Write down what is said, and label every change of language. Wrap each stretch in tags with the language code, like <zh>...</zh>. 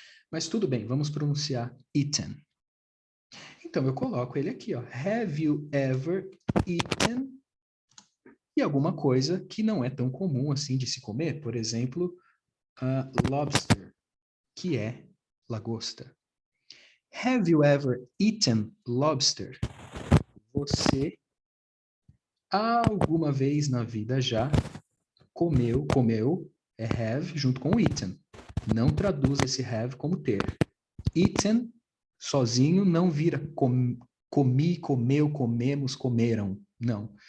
<pt>Mas tudo bem, vamos pronunciar eaten. Então, eu coloco ele aqui, ó.</pt> <en>Have you ever eaten?</en> <pt>E alguma coisa que não é tão comum assim de se comer, por exemplo, lobster, que é lagosta.</pt> <en>Have you ever eaten lobster?</en> <pt>Você alguma vez na vida já comeu, é have junto com eaten. Não traduz esse have como ter. Eaten, sozinho, não vira comi, comeu, comemos, comeram. Não.</pt>